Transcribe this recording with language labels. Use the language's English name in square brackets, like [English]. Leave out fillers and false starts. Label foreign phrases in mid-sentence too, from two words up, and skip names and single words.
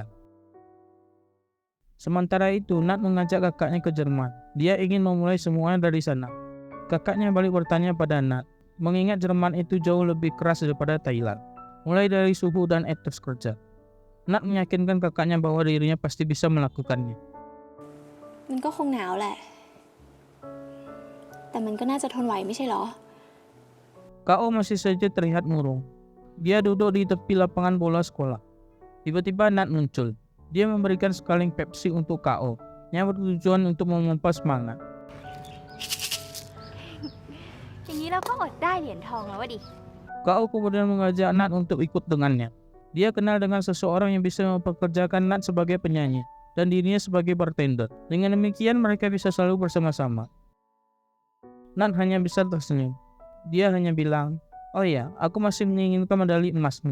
[Indonesian] Sementara itu, Nat mengajak kakaknya ke Jerman. Dia ingin memulai semuanya dari sana. Kakaknya balik bertanya pada Nat, mengingat Jerman itu jauh lebih keras daripada Thailand, mulai dari suhu dan etos kerja. Nat meyakinkan kakaknya bahwa dirinya pasti bisa melakukannya. [Thai] มันก็คงหนาวแหละ แต่มันก็น่าจะทนไหวไม่ใช่เหรอ [Indonesian] KO masih saja terlihat murung. Dia duduk di tepi lapangan bola sekolah. Tiba-tiba Nat muncul. Dia memberikan sekaling Pepsi untuk KO, yang bertujuan untuk memompa semangat. [Thai] อย่างนี้เราก็อดได้เหรียญทองแล้วดิ [Indonesian] KO kemudian mengajak Nat untuk ikut dengannya. Dia kenal dengan seseorang yang bisa mempekerjakan Nat sebagai penyanyi dan dirinya sebagai bartender. Dengan demikian mereka bisa selalu bersama-sama. Nat hanya bisa tersenyum. Dia hanya bilang, "Oh ya, aku masih menginginkan medali emasmu.